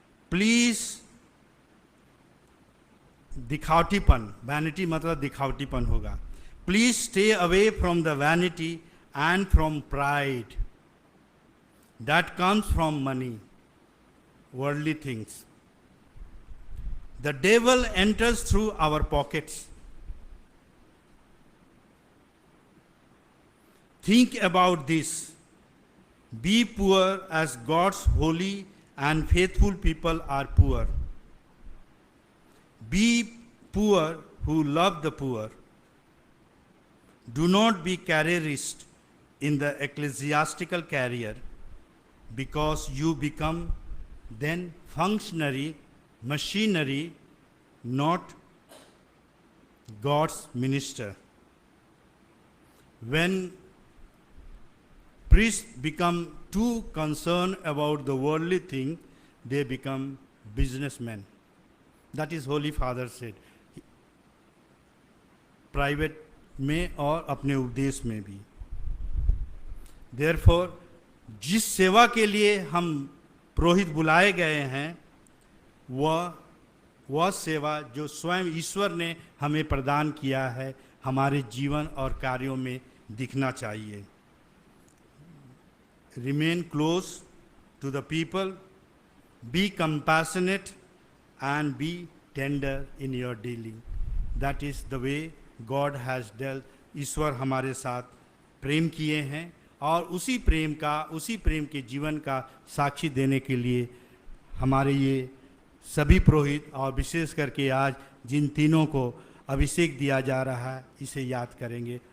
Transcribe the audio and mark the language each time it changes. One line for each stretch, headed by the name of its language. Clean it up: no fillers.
Hindi: Please, दिखावटीपन, vanity मतलब दिखावटीपन होगा।
English: Please stay away from the vanity and from pride that comes from money, worldly things. The devil enters through our pockets. Think about this. Be poor as God's holy and faithful people are poor. Be poor who love the poor. Do not be careerist in the ecclesiastical career. because you become then functionary machinery, not God's minister. When priests become too concerned about the worldly thing, they become businessmen. That is Holy Father said.
Hindi: Private में और अपने उपदेश में भी. Therefore, जिस सेवा के लिए हम पुरोहित बुलाए गए हैं, वह सेवा जो स्वयं ईश्वर ने हमें प्रदान किया है, हमारे जीवन और कार्यों में दिखना चाहिए.
English: Remain close to the people, be compassionate and be tender in your dealing. That is the way God has dealt.
Hindi: ईश्वर हमारे साथ प्रेम किए हैं और उसी प्रेम के जीवन का साक्षी देने के लिए हमारे ये सभी पुरोहित और विशेष करके आज जिन तीनों को अभिषेक दिया जा रहा है, इसे याद करेंगे.